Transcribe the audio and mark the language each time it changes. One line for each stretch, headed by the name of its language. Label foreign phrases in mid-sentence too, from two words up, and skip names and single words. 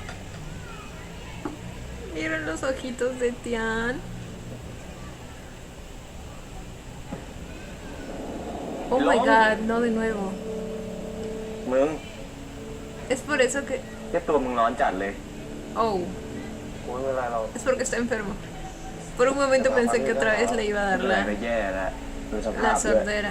Spanish: ¿Vieron los ojitos de Tian?
English: Oh my god,
Spanish: no de nuevo.
Thai: มึง
Spanish: Es por eso que...
Thai: เนี่ยตัวมึงร้อนจัดเลย Oh, โอ้ยเวลาเรา
Spanish: es porque está enfermo. Por un momento pensé que otra vez le iba a dar
Thai: เวลา
Spanish: la,
Thai: ไปแย่แล้วดูสภา
Spanish: la
Thai: พด้วย
Spanish: sordera.